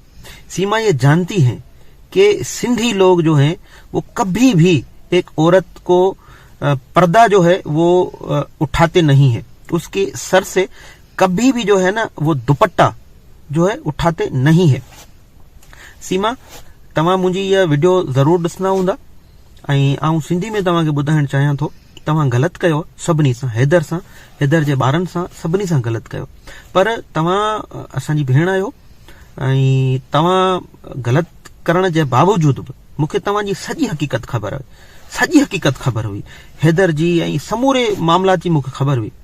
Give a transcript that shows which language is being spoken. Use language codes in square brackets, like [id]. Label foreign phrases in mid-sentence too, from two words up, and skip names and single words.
[ur] سیما یہ جانتی ہیں کہ سندھی لوگ جو ہیں وہ کبھی بھی ایک عورت کو پردہ جو ہے وہ اٹھاتے نہیں ہیں. اس کے سر سے کبھی بھی جو ہے نا وہ دوپٹہ جو ہے اٹھاتے نہیں ہے. [sd] سیما [ur] تمام مجھے یہ ویڈیو ضرور [sd] ॾिसंदा हूंदा, ऐं आऊं सिंधी में तव्हांखे ॿुधाइण चाहियां थो, तव्हां ग़लति कयो सभिनी सां, हैदर सां, हैदर जे ॿारनि सां, सभिनी सां ग़लति कयो. पर तव्हां असांजी भेण आहियो, ऐं तव्हां ग़लति करण जे बावजूद बि मूंखे तव्हांजी सॼी हक़ीक़त ख़बर हुई, सॼी हक़ीक़त ख़बर हुई, हैदर जी ऐं समूरे मामलात जी मूंखे ख़बर हुई.